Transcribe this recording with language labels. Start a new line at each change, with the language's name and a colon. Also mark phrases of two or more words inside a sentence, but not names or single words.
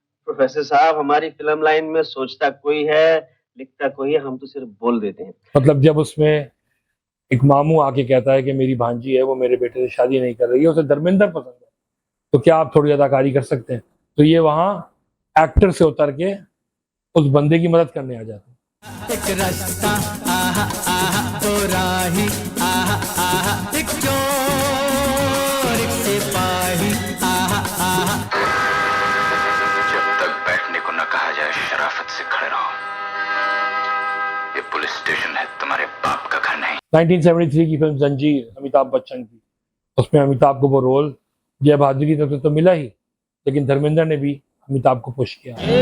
Hindi: प्रोफेसर साहब, हमारी
English: film line
Hindi: में सोचता कोई है, लिखता कोई है, हम तो सिर्फ बोल देते हैं। मतलब जब उसमें एक मामू आके कहता है कि मेरी भांजी है, वो मेरे बेटे से शादी नहीं कर रही है, उसे धर्मिंदर पसंद है, तो क्या आप थोड़ी अदाकारी कर सकते हैं? तो ये वहां एक्टर से उतर के उस बंदे की मदद करने आ जाते हैं। एक रास्ता आहा आहा तो राही आहा आहा, एक चोर एक सिपाही आहा आहा। जब तक बैठने को न कहा जाए शराफत से खड़े रहो। ये पुलिस स्टेशन है, तुम्हारे बाप का घर नहीं। 1973 की फिल्म जंजीर, अमिताभ बच्चन की, उसमें अमिताभ को वो रोल जय बहादुर की तरफ से तो मिला ही, लेकिन धर्मिंदर ने भी अमिताभ को पुश किया।